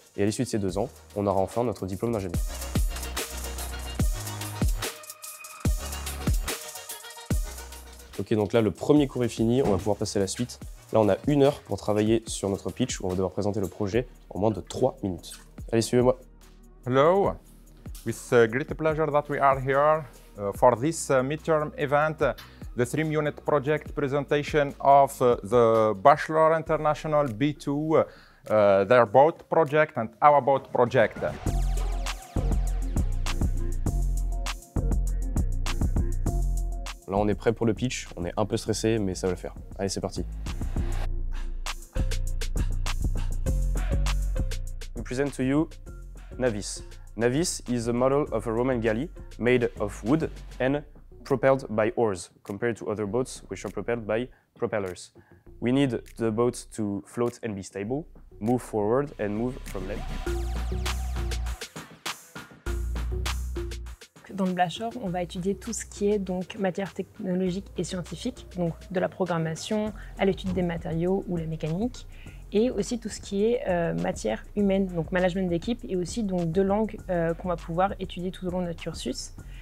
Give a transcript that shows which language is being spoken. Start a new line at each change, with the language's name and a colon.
French: Et à l'issue de ces 2 ans, on aura enfin notre diplôme d'ingénieur. Ok, donc là, le premier cours est fini, on va pouvoir passer à la suite. Là, on a 1 heure pour travailler sur notre pitch, où on va devoir présenter le projet en moins de 3 minutes. Allez, suivez-moi.
English: Hello, with great pleasure that we are here for this midterm event, the 3-unit project presentation of the Bachelor International B2, their boat project and our boat project.
French: Là, on est prêt pour le pitch, on est un peu stressé, mais ça va le faire. Allez, c'est parti.
English: We present to you Navis. Navis is a model of a Roman galley made of wood and propelled by oars, compared to other boats which are propelled by propellers. We need the boat to float and be stable, move forward and move from left.
French: Dans le Bachelor, on va étudier tout ce qui est donc matière technologique et scientifique, donc de la programmation à l'étude des matériaux ou la mécanique, et aussi tout ce qui est matière humaine, donc management d'équipe, et aussi donc 2 langues qu'on va pouvoir étudier tout au long de notre cursus.